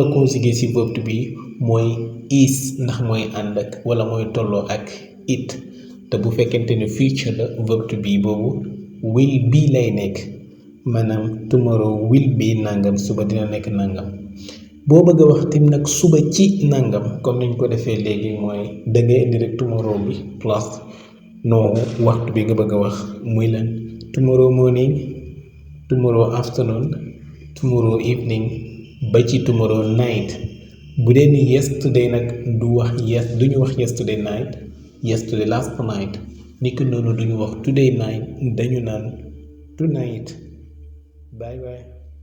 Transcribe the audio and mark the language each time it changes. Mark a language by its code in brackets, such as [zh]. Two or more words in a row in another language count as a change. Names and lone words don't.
[wo] conjuguer ci verbe [en] to be [wo] mooy is ndax mooy ànd ak wala mooy tolloo ak it te bu fekkente ne future la verbe [en] to be [wo] boobu [en] will be [wo] lay nekk maanaam [en] tomorrow will be [wo] nangam suba dina nekk nangam boo bëgg a wax tim nag suba ci nangam comme niñ ko defee léegi mooy da ngay indi rek tomorrow bi plus non waxtu bi nga bëgg a wax muy lan [en] tomorrow morning tomorrow afternoon tomorrow evening [wo] ba ci [en] tomorrow night [wo] bu dee ni yesterday nag duñu wax [en] yesterday night yesterday last night [wo] ni ko noonu duñu wax [en] today night [wo] dañu naan [en] tonight bye bye